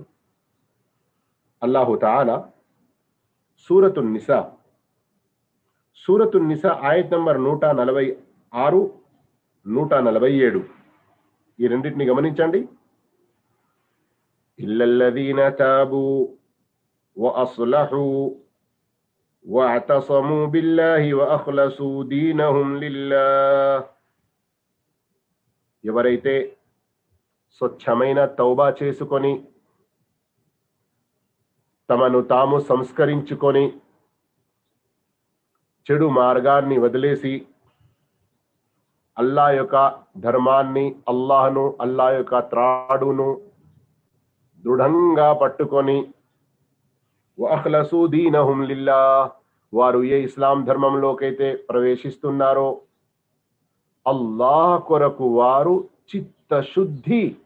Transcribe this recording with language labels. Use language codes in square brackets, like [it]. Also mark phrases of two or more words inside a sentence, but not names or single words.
[te] అల్లాహు తాలా సూరతున్ నిసా ఆయత్ నంబర్ 146, 147 ఈ రెండింటిని గమనించండి. [ar] إلا الذين تابوا وأصلحوا واعتصموا بالله وأخلصوا دينهم لله. [te] ఎవరైతే స్వచ్ఛమైన తౌబా చేసుకొని తమను తాము సంస్కరించుకొని చెడు మార్గాన్ని వదిలేసి అల్లాహ్ యొక్క ధర్మాన్ని, అల్లాహ్ను, అల్లాహ్ యొక్క త్రాడును దృఢంగా పట్టుకొని [ar] وأخلصوا دينهم لله, [te] వారు ఏ ఇస్లాం ధర్మంలోకైతే ప్రవేశిస్తున్నారో అల్లాహ్ కొరకు వారు చిత్తశుద్ధి